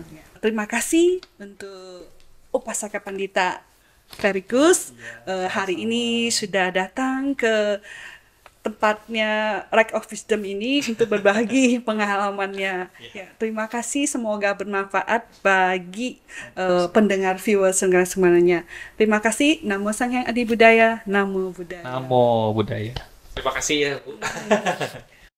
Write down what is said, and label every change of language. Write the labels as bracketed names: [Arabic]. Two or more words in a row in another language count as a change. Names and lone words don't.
[Indonesian] Terima kasih untuk Upasaka Pandita Fericus hari ini sudah datang ke tempatnya Lake of Wisdom ini untuk berbagi pengalamannya. Ya, terima kasih, semoga bermanfaat bagi pendengar viewers semuanya. Terima kasih. [Pali] Namo Sang Hyang Adi Budaya. Namo Buddhaya. Namo Buddhaya. [Indonesian] Terima kasih ya, Bu.